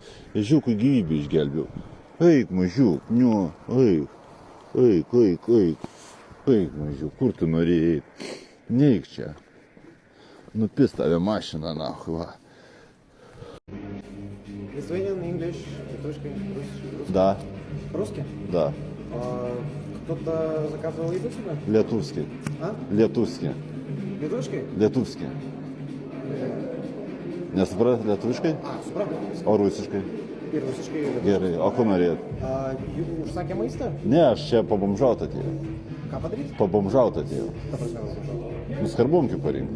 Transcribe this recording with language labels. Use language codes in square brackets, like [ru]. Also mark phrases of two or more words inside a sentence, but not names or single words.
[lt] Ežiukui gyvybę išgelbėjau. Eik, mažiuk, niu, eik. Eik. Eik, mažiuk, kur tu norėjai eit? Neik čia. Nupis tave mašiną, nahui, va. [en] Lithuanian, [ru] English, литовский, русский. Да, Русский? да. Кто-то заказывал еду сюда? Lietuvski. А? Lietuvski. Литовский? [lt] Lietuvski. Nesuprat lietuviškai? Suprantu. O rusiškai? Ir rusiškai, ir Gerai, o ko norėt? Užsakė maistą? Ne, aš čia pabomžaut atėjau. Ką padaryti? Pabomžaut atėjau. Ta prasme, važiuoju. Nu, skarbonkių parinkti.